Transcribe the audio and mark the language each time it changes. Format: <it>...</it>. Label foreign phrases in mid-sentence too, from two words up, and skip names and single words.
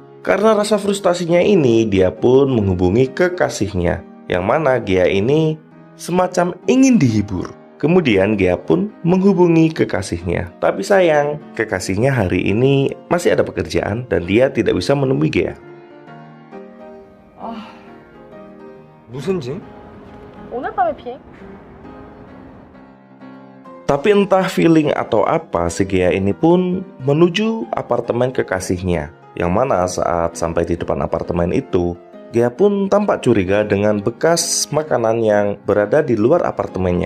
<id>Karena rasa frustasinya ini, dia pun menghubungi kekasihnya, yang mana Gea ini semacam ingin dihibur. Kemudian Gea pun menghubungi kekasihnya. Tapi sayang, kekasihnya hari ini masih ada pekerjaan dan dia tidak bisa menemui Gea.</id> <ko>무슨 징? 오늘 밤에 비행?</ko> <id>Tapi entah feeling atau apa, si Gea ini pun menuju apartemen kekasihnya. Yang mana saat sampai di depan apartemen itu, Gea pun tampak curiga dengan bekas makanan yang berada di luar apartemennya.</id>